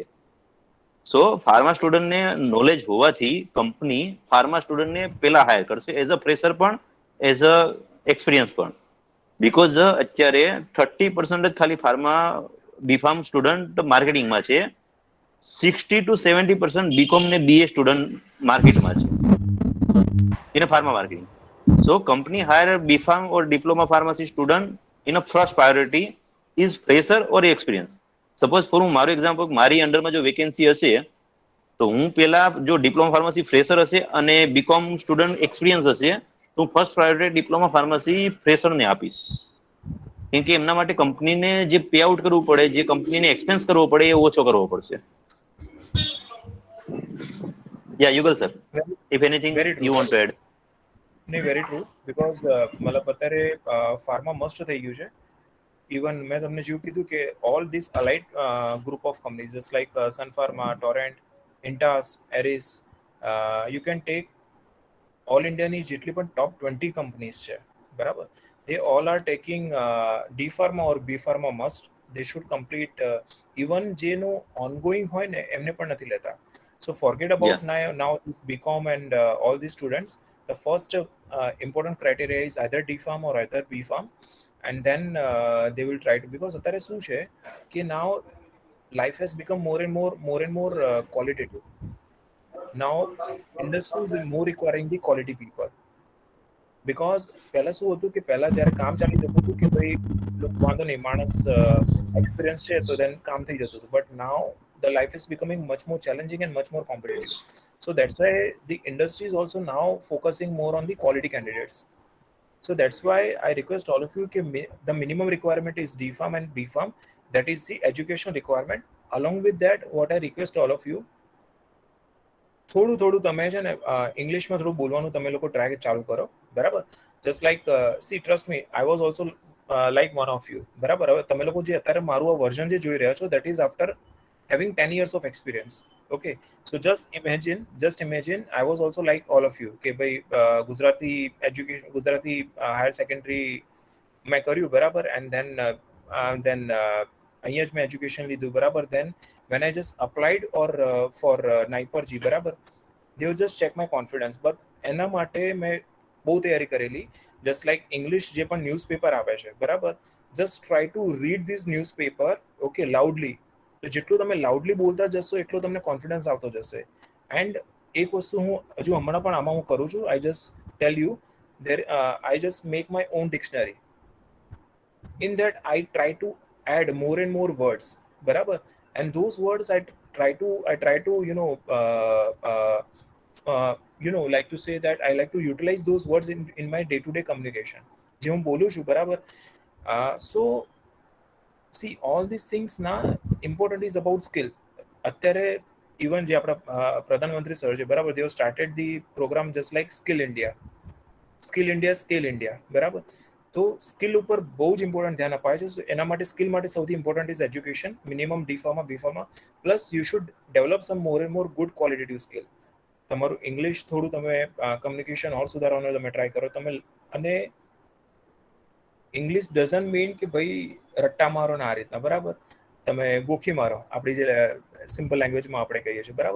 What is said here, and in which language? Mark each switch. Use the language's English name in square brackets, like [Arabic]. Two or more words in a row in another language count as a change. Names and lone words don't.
[Gujarati] સો ફાર્મા સ્ટુડન્ટને નોલેજ હોવાથી કંપની ફાર્મા સ્ટુડન્ટને પહેલા હાયર કરશે, [English] as a fresher [Gujarati] પણ [English] as a experience [Gujarati] પણ. બીકોઝ અત્યારે 30% જ ખાલી ફાર્મા બીફાર્મ સ્ટુડન્ટ માર્કેટિંગમાં છે, 60 to 70% બીકોમ ને બીએ સ્ટુડન્ટ માર્કેટમાં છે [English] in a pharma marketing. So company hire BPharm or diploma pharmacy student in a first priority is fresher or experience. Suppose for [Gujarati] મારું એક્ઝામ્પલ, મારી અંડરમાં જો વેકેન્સી હશે તો હું પેલા જો [English] diploma pharmacy fresher [Gujarati] હશે અને [English] BCom student experience [Gujarati] હશે તો હું [English] first priority diploma pharmacy [Gujarati] ફ્રેશરને આપીશ, કેમ કે એમના માટે કંપનીને જે [English] pay out [Gujarati] કરવું પડે, જે કંપનીને એક્સપેન્સ કરવો પડે એ ઓછો કરવો પડશે. [English] Yeah, Yugal sir, if anything Very true. you want to add. [Gujarati] નહીં, [English] very true, [Gujarati] બિકોઝ મતલબ અત્યારે [English] pharma must [Gujarati] થઈ ગયું છે. [English] ઇવન [Gujarati] મેં તમને જેવું કીધું કે [English] All this allied group of companies just like Sun Pharma, Torrent, Intas, Eris, you can take all [Gujarati] ઇન્ડિયાની જેટલી પણ [English] top 20 companies [Gujarati] છે, બરાબર, [English] they all are taking D pharma or B pharma must. They should complete even [Gujarati] જેનું ongoing હોય ને એમને પણ નથી લેતા. [English] So forget about now this BCom and all these students. The first important criteria is either D pharm or either B pharm, and then they will try to, because [Gujarati] અત્યારે શું છે કે [English] now life has become more and more qualitative. Now industry is more requiring the quality people. Because પહેલા શું હતું કે પહેલા જ્યારે કામ ચાલી જતું હતું કે ભાઈ વાંધો નહીં, માણસ એક્સપિરિયન્સ છે તો દેન કામ થઈ જતું હતું, But now the life is becoming much more challenging and much more competitive. So that's why the industry is also now focusing more on the quality candidates. So that's why I request all of you the minimum requirement is D Farm and B Farm. That is the education requirement. Along with that, what I request all of you, [Gujarati] થોડું તમે છે ને ઇંગ્લિશમાં થોડું બોલવાનું તમે લોકો ટ્રાય ચાલુ કરો, બરાબર? [English] Just like see trust me, I was also like one of you, બરાબર? [Gujarati] હવે તમે લોકો જે અત્યારે મારું આ વર્ઝન જે જોઈ રહ્યા છો, [English] That is after having 10 years of experience. Okay, so just imagine I was also like all of you [Gujarati] કે ભાઈ [English] Gujarati education, Gujarati higher secondary [Gujarati] મેં કર્યું, બરાબર? [English] And then [Gujarati] અહીંયા જ મેં એજ્યુકેશન લીધું, બરાબર? [English] then when I just applied for NIPER G, બરાબર, they will just check my confidence. [Gujarati] but એના માટે મેં બહુ તૈયારી કરેલી. [English] just like English [Gujarati] જે પણ ન્યૂઝપેપર આવે છે, બરાબર, [English] just try to read this newspaper, okay, loudly. [Gujarati] તો જેટલું તમે લાઉડલી બોલતા જશો એટલો તમને કોન્ફિડન્સ આવતો જશે. એન્ડ એક વસ્તુ હું હજુ હમણાં પણ આમાં હું કરું છું. [English] I just tell you, I just make my own dictionary. In that I try to add more and more words, બરાબર? And those words I try to like to say that I like to utilize those words in my day-to-day communication. [Gujarati] જે હું બોલું છું, બરાબર? [English] So see, all these things na important is about skill. [Gujarati] અત્યારે even જે આપણા પ્રધાનમંત્રી સર છે, બરાબર, [English] they have started the program just like Skill India, Scale India, [Gujarati] બરાબર? તો સ્કિલ ઉપર બહુ જ ઇમ્પોર્ટન્ટ ધ્યાન અપાય છે. એના માટે સ્કિલ માટે સૌથી [English] important is education, minimum D Pharma, B Pharma, plus you should develop some more and more good qualitative skill. [Gujarati] તમારું ઇંગ્લિશ થોડું તમે કમ્યુનિકેશન ઓર સુધારવાનો તમે ટ્રાય કરો તમે. અને ઇંગ્લિશ [English] doesn't mean [Gujarati] કે ભાઈ રટ્ટા મારો ને આ રીતના, બરાબર, તમે ગોખી મારો, આપણી જે સિમ્પલ લેંગ્વેજમાં આપણે કહીએ છીએ, બરાબર?